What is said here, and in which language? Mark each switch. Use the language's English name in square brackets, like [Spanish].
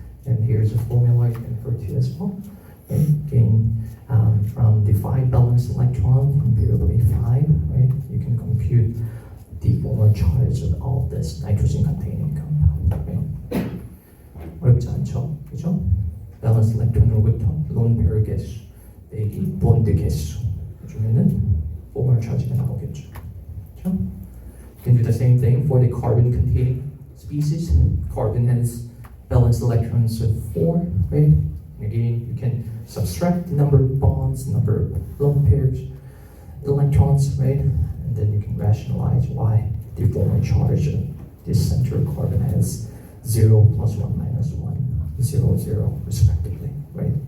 [English] And here's a formula you can refer to as well. Okay? Again, from the 5 valence electron, invariably 5, right? You can compute the formal charge of all this nitrogen-containing compound, right? [Korean] 어렵지 않죠, 그죠? 밸런스 일렉트론으로부터 lone pair 개수 빼기 본드 개수 주면은 formal charge가 나오겠죠, 그렇죠? [English] You can do the same thing for the carbon-containing species. Carbon has valence electrons of 4, right? And again, you can subtract the number of bonds, number of lone pairs, electrons, right? And then you can rationalize why the formal charge of this central carbon has 0 plus 1 minus 1, 0, 0, respectively, right?